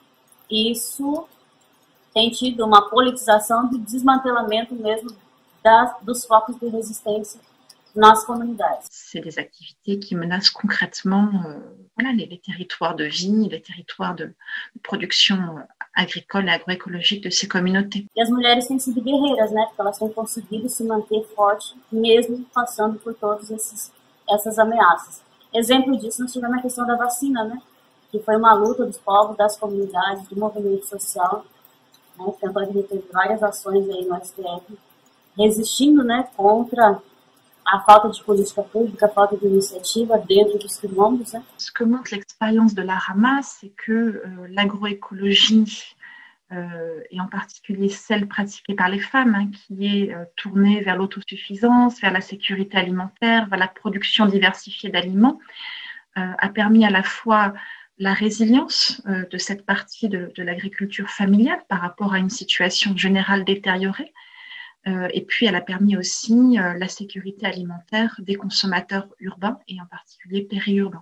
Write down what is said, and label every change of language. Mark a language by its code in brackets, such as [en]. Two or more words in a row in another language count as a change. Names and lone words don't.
[pt] Isso tem tido uma politização de desmantelamento mesmo dos focos de resistência nas comunidades. [fr] C'est des activités qui menacent concrètement les territoires de vie, les territoires de production agricole et agroécologique de ces communautés. [pt] E as mulheres têm sido guerreiras, né? Porque elas têm conseguido se manter fortes, mesmo passando por todas essas ameaças. Exemplo disso, nós tivemos a questão da vacina, né? Que foi uma luta dos povos, das comunidades, do movimento social, né? Tanto a gente teve várias ações aí no STF, resistindo, né? Contra a falta de política pública, a falta de initiative dentro dos quilombos. Né? [fr] Ce que montre l'expérience de la Rama, c'est que l'agroécologie, et en particulier celle pratiquée par les femmes, qui est tournée vers l'autosuffisance, vers la sécurité alimentaire, vers la production diversifiée d'aliments, a permis à la fois la résilience de cette partie de l'agriculture familiale par rapport à une situation générale détériorée, et puis elle a permis aussi la sécurité alimentaire des consommateurs urbains et en particulier périurbains.